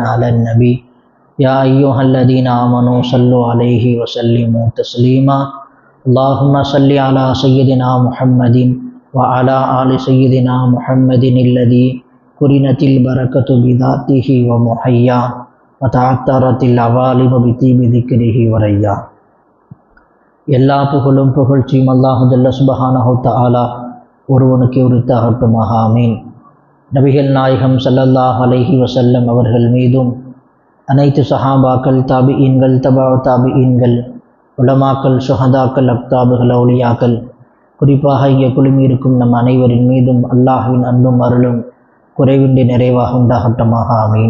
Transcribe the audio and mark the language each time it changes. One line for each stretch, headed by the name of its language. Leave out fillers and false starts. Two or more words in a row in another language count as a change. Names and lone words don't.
Arabic: على النبي يا أيها الذين آمنوا صلوا عليه وسلموا تسليما اللهم صل على سيدنا محمد وعلى آل سيدنا محمد الذي قرنت البركة بذاته ومحيا وتعطرت العوالم بطيب ذكره وريا
Tamil: எல்லா புகழும் புகழ்ச்சியும் அல்லாஹ் ஜல்ல சுப்ஹானஹு தஆலா ஒருவனுக்கு உரித்தாகட்டுமாக ஆமீன். நபிகள் நாயகம்
Arabic: صلى الله عليه وسلم
Tamil: அவர்கள் மீதும் அனைத்து சஹாபாக்கள், தாபிஈன்கள், தபா தாபிஈன்கள், உலமாக்கள், சுஹதாக்கள், அக்தாபுகள், அவுலியாக்கள், குறிப்பாக இங்கே குழுமியிருக்கும் நம் அனைவரின் மீதும் அல்லாஹ்வின் அன்பும் அருளும் குறைவின்றி நிறைவாக உண்டாகட்டமாக ஆமீன்.